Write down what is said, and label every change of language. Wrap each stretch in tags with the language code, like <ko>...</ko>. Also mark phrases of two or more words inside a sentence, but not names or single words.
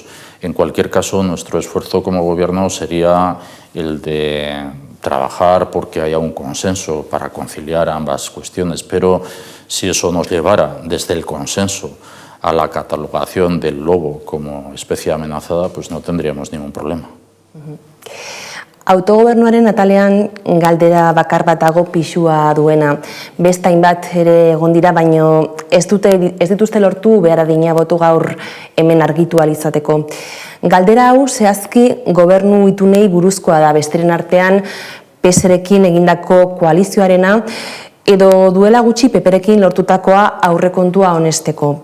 <es>En cualquier caso, nuestro esfuerzo como Gobierno sería el de trabajar porque haya un consenso para conciliar ambas cuestiones, pero si eso nos llevara desde el consenso a la catalogación del lobo como especie amenazada, pues no tendríamos ningún problema.</es> <eu>Autogobernuaren atalean galdera bakar bat dago pisua duena. Beste hainbat ere egon dira, baino ez dituzte lortu behar adina botu gaur hemen argitu ahal izateko. Galdera hau zehazki gobernu itunei buruzkoa da, besteren artean PSrekin egindako koalizioarena edo duela gutxi PPrekin lortutakoa aurrekontua honesteko.</eu>